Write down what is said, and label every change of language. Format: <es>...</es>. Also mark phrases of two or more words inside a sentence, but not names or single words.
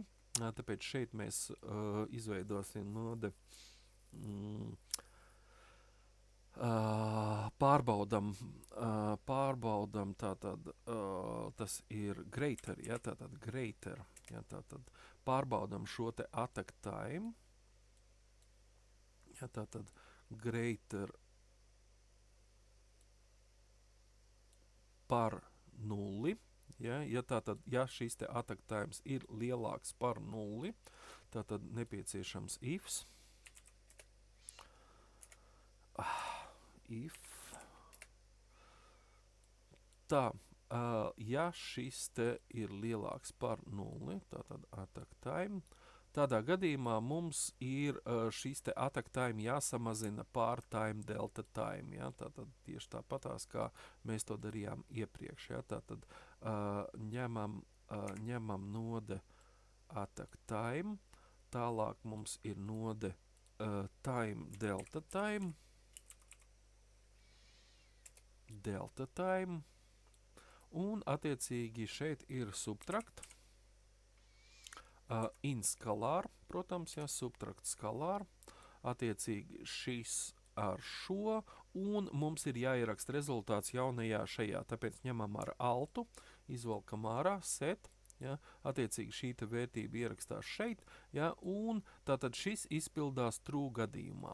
<lv>Tāpēc šeit mēs izveidosim node Pārbaudam tātad, tas ir greater, ja, tātad greater, ja, tātad pārbaudam šo te</lv> <en>attack time,</en> <lv>ja, tātad greater par 0, ja tātad, ja šis te</lv> <en>attack times</en> <lv>ir lielāks par 0, tātad nepieciešams ifs, if, tā, ja šis te ir lielāks par 0, tātad</lv> <en>attack time,</en> <lv>tādā gadījumā mums ir šis te</lv> <en>attack time</en> <lv>jāsamazina pār</lv> <en>time delta time,</en> <lv>ja? Tātad tieši tāpatās, kā mēs to darījām iepriekš, ja? Tātad ņemam</lv> <en>node attack time,</en> <lv>tālāk mums ir</lv> <en>node time delta time,</en> <lv>un attiecīgi šeit ir subtrakt,</lv> <en>in skalār,</en> <lv>protams, ja,</lv> <en>subtrakt skalār,</en> <lv>attiecīgi šis ar šo, un mums ir jāieraksta rezultāts jaunajā šajā, tāpēc ņemam ar altu, izvelkam ārā, set, ja, attiecīgi šī te vērtība ierakstās šeit, ja, un tātad šis izpildās true gadījumā.</lv>